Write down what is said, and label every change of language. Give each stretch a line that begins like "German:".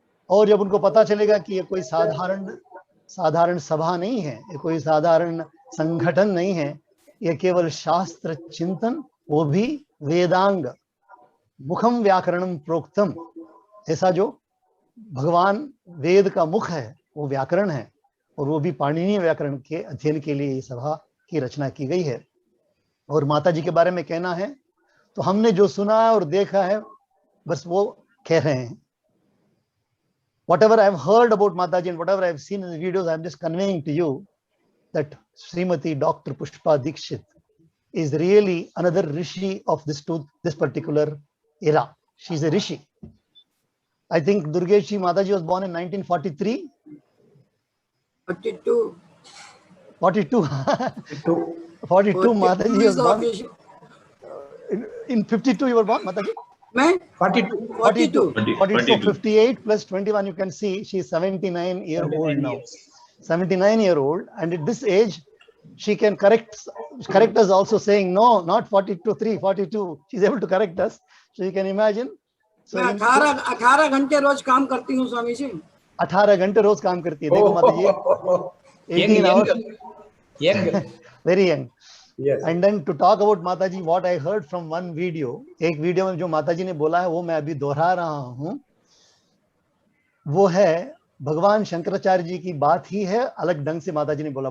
Hindi: और जब उनको पता चलेगा कि ये कोई साधारण सभा नहीं है, ये कोई साधारण संगठन नहीं है, ये केवल शास्त्र चिंतन, वो भी वेदांग,
Sanskrit: मुखम व्याकरणम प्रोक्तम,
Hindi: ऐसा जो भगवान वेद का मुख है वो व्याकरण है, और वो भी पाणिनीय व्याकरण के अध्ययन के लिए इस सभा की रचना की गई है। और माता जी के बारे में कहना है तो हमने जो सुना है और देखा है, बस वो कह रहे हैं।
English: Whatever I have heard about Mataji and whatever I have seen in the videos, I am just conveying to you that Srimati Dr. Pushpa Dikshit is really another rishi of this particular era. She is a rishi. I think Durgesh ji Mataji was born in 1943. 42. 42. 42 Mataji was born. In 52 you were born, Mataji?
Hindi: मैं
English: 42. 42. 42. So 58 plus 21, you can see she is 79-year-old now. 79-year-old, and at this age, she can correct us also, saying no, not 42, 3, 42. She's able to correct us. So you can imagine. So
Hindi: मैं 18 घंटे रोज काम करती हूँ स्वामी जी। 18 घंटे रोज काम करती है, देखो माता जी,
English: 18 hours. Very young. Yes. And then to talk about Mataji, what I heard from one video,
Hindi: एक वीडियो में जो माताजी ने बोला है वो मैं अभी दोहरा रहा हूँ, वो है भगवान शंकराचार्य जी की बात ही है, अलग ढंग से माताजी ने बोला।